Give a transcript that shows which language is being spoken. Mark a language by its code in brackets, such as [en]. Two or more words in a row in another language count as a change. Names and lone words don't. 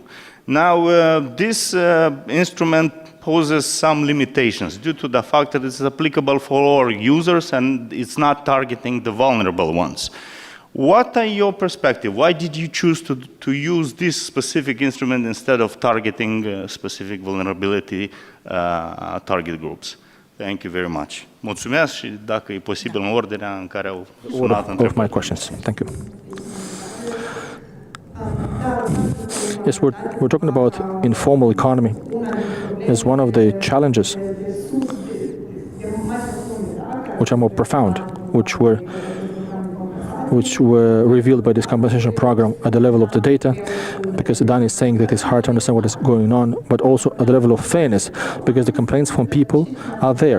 [en] Now, this instrument poses some limitations due to the fact that it's applicable for all users and it's not targeting the vulnerable ones. What are your perspective? Why did you choose to use this specific instrument instead of targeting specific vulnerability target groups? Thank you very much. [ro] Mulțumesc și dacă e posibil în ordinea în care au sunat întrebările. [en] Of my questions. Thank you. Yes, we're talking about informal economy as one of the challenges which are more profound, which were revealed by this compensation program at the level of the data, because Dan is saying that it's hard to understand what is going on, but also at the level of fairness, because the complaints from people are there.